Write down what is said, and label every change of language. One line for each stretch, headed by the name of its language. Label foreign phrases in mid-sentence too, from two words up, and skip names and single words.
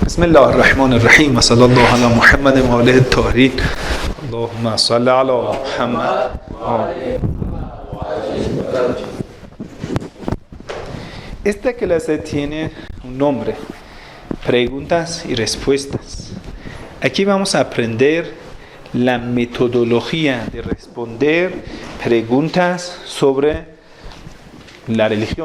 Arabic: بسم الله الرحمن الرحیم و صلی الله علی محمد و آله الطاهرین. اللهم صل علی محمد.
Spanish: Esta clase tiene un nombre: preguntas y respuestas. Aquí vamos a aprender la metodología de responder preguntas sobre la religión.